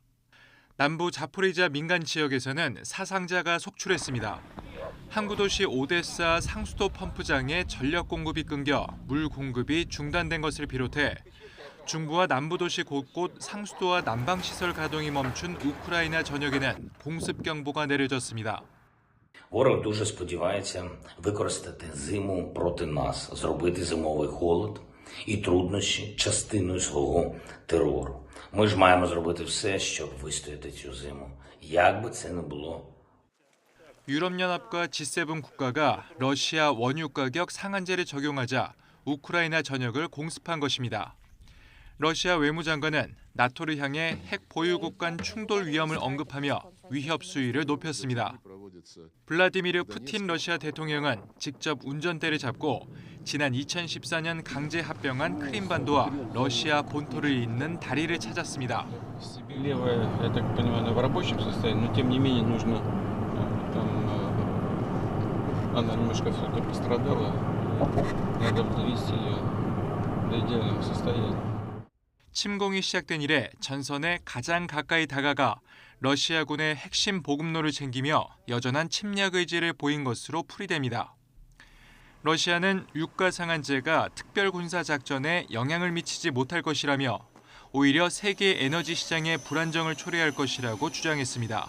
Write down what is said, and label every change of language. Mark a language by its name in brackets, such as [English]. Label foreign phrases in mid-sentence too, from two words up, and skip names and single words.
[Korean] 남부 자포리자 민간 지역에서는 사상자가 속출했습니다. 항구 도시 오데사 상수도 펌프장에 전력 공급이 끊겨 물 공급이 중단된 것을 비롯해 중부와 남부 도시 곳곳 상수도와 난방 시설 가동이 멈춘 우크라이나 전역에는 공습 경보가 내려졌습니다. [Ukrainian] Ворог дуже сподівається використати зиму проти нас, зробити зимовий холод і труднощі частиною свого терору. Ми ж маємо зробити все, щоб вистояти цю зиму, як би це не було. [Korean] 유럽연합과 G7 국가가 러시아 원유 가격 상한제를 적용하자 우크라이나 전역을 공습한 것입니다. 러시아 외무장관은 나토를 향해 핵 보유국 간 충돌 위험을 언급하며 위협 수위를 높였습니다. 블라디미르 푸틴 러시아 대통령은 직접 운전대를 잡고 지난 2014년 강제 합병한 크림반도와 러시아 본토를 잇는 다리를 찾았습니다. [Russian] Она немножко все-таки пострадала. Надо довести ее до идеального состояния. [Korean] 침공이 시작된 이래 전선에 가장 가까이 다가가 러시아군의 핵심 보급로를 챙기며 여전한 침략 의지를 보인 것으로 풀이됩니다. 러시아는 유가 상한제가 특별 군사 작전에 영향을 미치지 못할 것이라며 오히려 세계 에너지 시장의 불안정을 초래할 것이라고 주장했습니다.